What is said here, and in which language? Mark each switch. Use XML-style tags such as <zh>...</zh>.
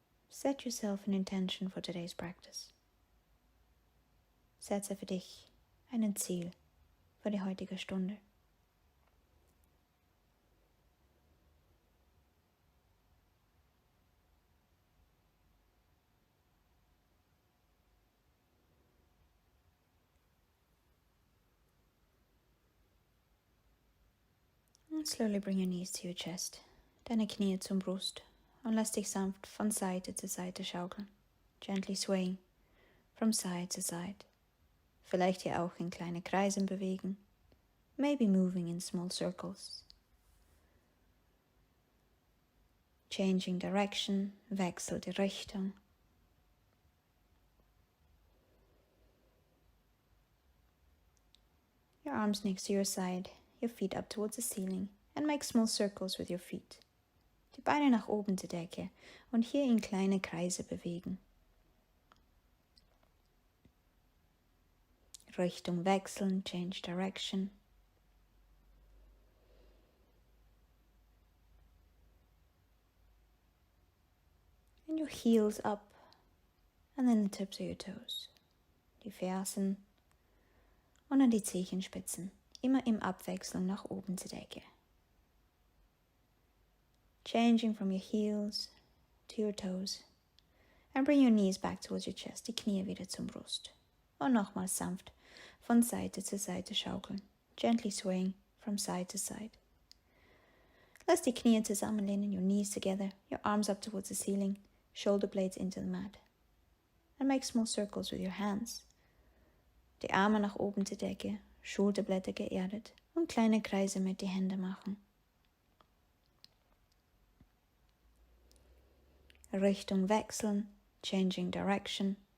<en>Set yourself an intention for today's practice.</en> <de>Setze für dich ein Ziel für die heutige Stunde.</de> <en>And slowly bring your knees to your chest,</en> <de>deine Knie zum Brust und lass dich sanft von Seite zu Seite schaukeln.</de> <en>Gently swaying from side to side.</en> <de>Vielleicht hier auch in kleine Kreisen bewegen.</de> <en>Maybe moving in small circles. Changing direction,</en> <de>wechsel die Richtung.</de> <en>Your arms next to your side, your feet up towards the ceiling and make small circles with your feet.</en> <de>Die Beine nach oben zur Decke und hier in kleine Kreise bewegen. Richtung wechseln,</de> <en>change direction. And your heels up and then the tips of your toes.</en> <de>Die Fersen und dann die Zehenspitzen. Immer im Abwechseln nach oben zur Decke.</de> <en>Changing from your heels to your toes. And bring your knees back towards your chest.</en> <de>Die Knie wieder zum Brust. Und nochmal sanft von Seite zu Seite schaukeln.</de> <en>Gently swaying from side to side.</en> <de>Lass die Knie zusammenlehnen,</de> <en>your knees together, your arms up towards the ceiling, shoulder blades into the mat. and make small circles with your hands.</en> <de>Die Arme nach oben zur Decke, Schulterblätter geerdet und kleine Kreise mit den Händen machen. Richtung wechseln,</de> <en>changing direction.</en>